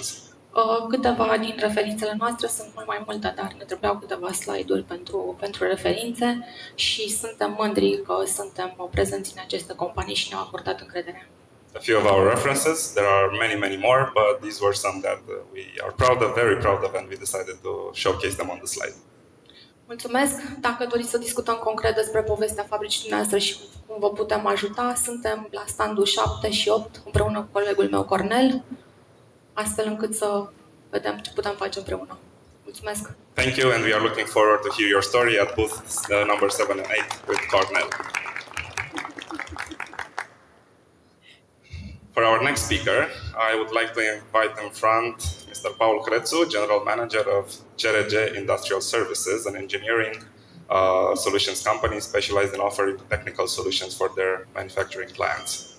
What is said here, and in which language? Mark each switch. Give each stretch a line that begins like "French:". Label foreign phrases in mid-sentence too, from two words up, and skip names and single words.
Romanian: Câteva din referințele noastre sunt mai multe, dar ne trebuiau câteva slide-uri pentru referințe și suntem mândri că suntem prezenți în aceste companii și ne-au acordat încrederea.
English: A few of our references, there are many more, but these were some that we are very proud of, and we decided to showcase them on the slide.
Romanian: Mulțumesc! Dacă doriți să discutăm concret despre povestea fabricii dumneavoastră și cum vă putem ajuta, suntem la standul 7 și 8 împreună cu colegul meu Cornel, astfel încât să vedem ce putem face împreună. Mulțumesc!
English: Thank you, and we are looking forward to hear your story at booth number 7 and 8 with Cornel. For our next speaker, I would like to invite in front Mr. Paul Crețu, General Manager of CRG Industrial Services, an engineering solutions company specialized in offering technical solutions for their manufacturing clients.